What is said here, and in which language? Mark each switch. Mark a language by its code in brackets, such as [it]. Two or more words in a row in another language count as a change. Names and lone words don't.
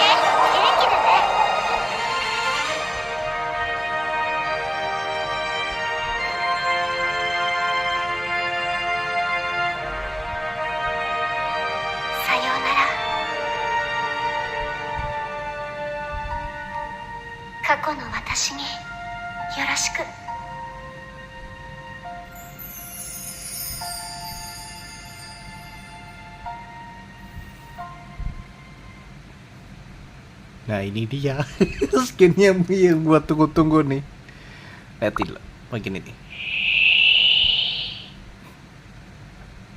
[ja] 元気でね。さようなら。過去の私によろしく。 [id] Nah ini dia skinnya yang buat tunggu-tunggu nih. Lihatin lah bagian ini.